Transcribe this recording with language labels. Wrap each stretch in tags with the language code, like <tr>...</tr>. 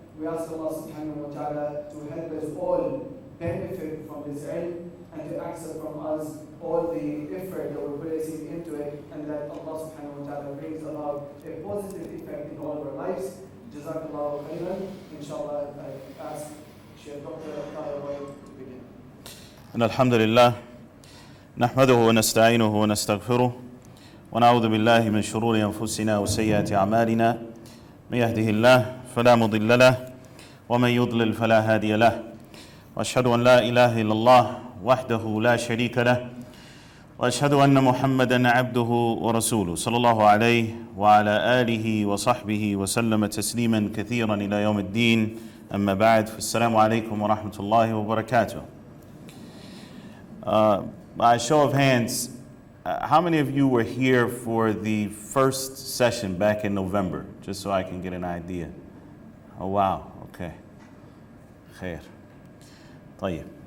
<en>We ask Allah subhanahu wa ta'ala to help us all benefit from this ilm and to accept from us all the effort that we're placing into it, and that Allah subhanahu wa ta'ala brings about a positive effect in all of our lives. Jazakallahu khairan. Inshallah, I ask Sheikh Dr. Tahir Wyatt to begin.</en> <ar>إن الحمد لله نحمده ونستعينه ونستغفره ونعوذ بالله من شرور أنفسنا وسيئات أعمالنا من يهده الله فلا مضل له ومن يضلل فلا هادي له وأشهد أن لا إله إلا الله وحده لا شريك له وأشهد أن محمدا عبده ورسوله صلى الله عليه وعلى آله وصحبه وسلم تسليما كثيرا إلى يوم الدين أما بعد فالسلام عليكم ورحمة الله وبركاته.</ar> <en>By a show of hands, how many of you were here for the first session back in November? Just so I can get an idea. Oh wow, okay. Khair. طيب.</en>